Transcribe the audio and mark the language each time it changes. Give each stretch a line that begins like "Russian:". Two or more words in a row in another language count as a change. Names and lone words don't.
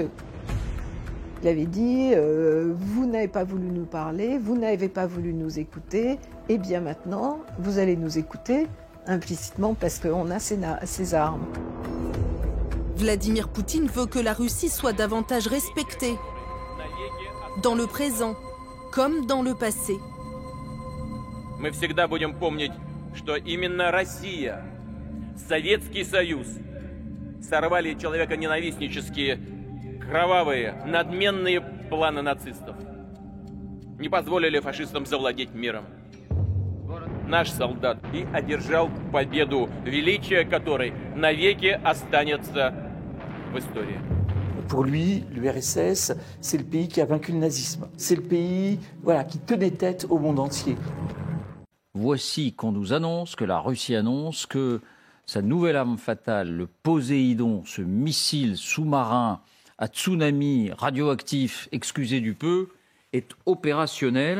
French: Il avait dit vous n'avez pas voulu nous parler, vous n'avez pas voulu nous écouter, et bien maintenant vous allez nous écouter implicitement parce qu'on a ces armes. Vladimir Poutine veut que la Russie soit davantage respectée, dans le présent comme dans le passé.
Russian: Мы всегда будем помнить, что именно Россия, Советский Союз сорвали человеконенавистнические, кровавые, надменные планы нацистов. Не позволили фашистам завладеть миром. Наш солдат и одержал победу, величие которой навеки останется в истории.
French: Pour lui, l'URSS, c'est le pays qui a vaincu le nazisme. C'est le pays qui tenait tête au monde entier. Voici qu'on nous annonce, que la Russie annonce que sa nouvelle arme fatale, le Poséidon, ce missile sous-marin à tsunami radioactif, excusez du peu, est opérationnel.